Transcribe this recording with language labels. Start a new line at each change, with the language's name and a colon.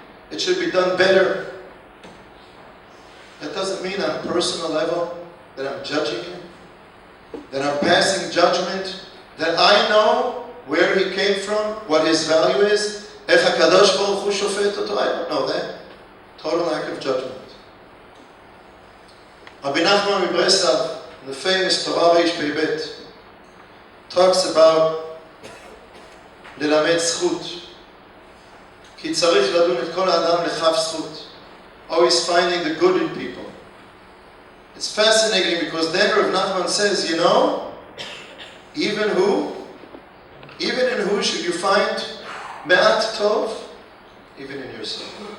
English: It should be done better. That doesn't mean on a personal level that I'm judging you, that I'm passing judgment, that I know where he came from, what his value is.
Hebrew: Ech HaKadosh Baruch Hu shofet oto.
English: I don't know that. Total lack of judgment. Rabbi Nachman Mibreslav, the famous Torah Reish Pei talks about
Hebrew: ללמד זכות. כי צריך לדון את כל האדם לכף זכות.
English: Always finding the good in people. It's fascinating because then Rav Nachman says, you know, even in who should you find
Hebrew: me'at tov?
English: Even in yourself.